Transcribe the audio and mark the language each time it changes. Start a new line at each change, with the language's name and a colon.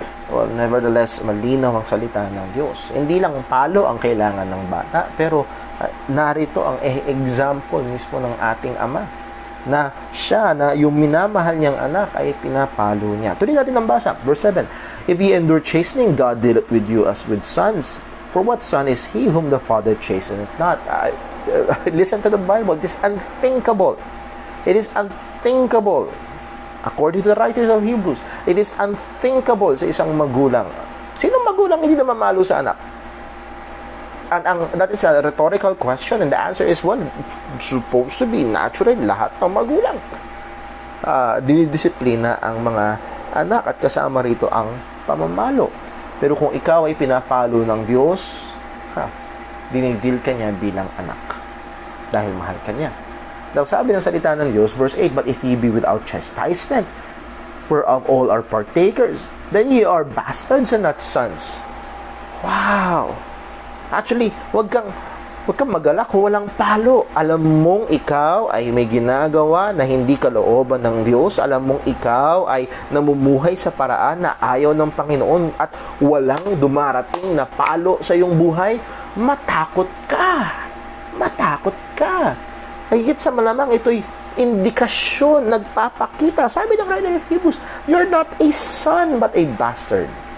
English: Well, nevertheless,
Filipino: malinaw ang salita ng Diyos. Hindi lang palo ang kailangan ng bata, pero narito ang example mismo ng ating Ama na siya, na yung minamahal niyang anak ay pinapalo niya. Tuloy natin ang basa.
English: Verse 7, If ye endure chastening, God dealeth with you as with sons. For what son is he whom the Father chasteneth not? Listen to the Bible. It is unthinkable. It is unthinkable. According to the writers of Hebrews, it is unthinkable
Filipino: sa isang magulang. Sinong magulang hindi na mamalo sa anak?
English: And that is a rhetorical question, and the answer is, well, supposed to be natural,
Filipino: lahat ng magulang. Dinidisiplina ang mga anak at kasama rito ang pamamalo. Pero kung ikaw ay pinapalo ng Diyos, dinidil ka niya bilang anak dahil mahal ka niya. Dahil sabi ng salita ng Diyos,
English: verse 8, "But if ye be without chastisement, whereof all are partakers, then ye are bastards and not sons." Wow!
Filipino: Actually, wag kang magalak kung walang palo. Alam mong ikaw ay may ginagawa na hindi kalooban ng Diyos. Alam mong ikaw ay namumuhay sa paraan na ayaw ng Panginoon at walang dumarating na palo sa iyong buhay. Matakot ka. Matakot ka. Higit sa malamang ito'y indikasyon, nagpapakita. Sabi ng
English: writer of Hebrews, "You're not a son but a bastard."